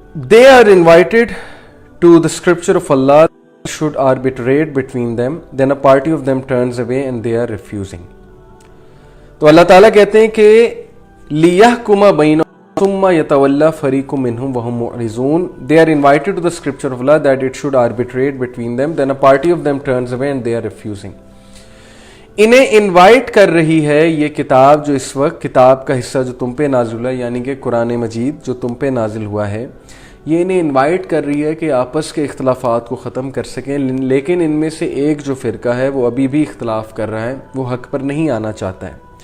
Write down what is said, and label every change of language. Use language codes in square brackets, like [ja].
[en] They are invited to the scripture of Allah should arbitrate between them, then a party of them turns away and they are refusing. [ur] تو اللہ تعالیٰ کہتے ہیں کہ [ar] لِيَحْكُمَ بَيْنَهُمْ ثُمَّ يَتَوَلَّى فَرِيقٌ مِّنْهُمْ وَهُمْ مُعْرِضُونَ. [en] They are invited to the scripture of Allah that it should arbitrate between them, then a party of them turns away and they are refusing. [ur] انہیں invite کر رہی ہے یہ کتاب جو اس وقت کتاب کا حصہ جو تم پہ نازل ہوا ہے یعنی کہ قرآن مجید جو تم پہ نازل ہوا ہے یہ انہیں انوائٹ کر رہی ہے کہ آپس کے اختلافات کو ختم کر سکیں. لیکن ان میں سے ایک جو فرقہ ہے وہ ابھی بھی اختلاف کر رہا ہے, وہ حق پر نہیں آنا چاہتا ہے.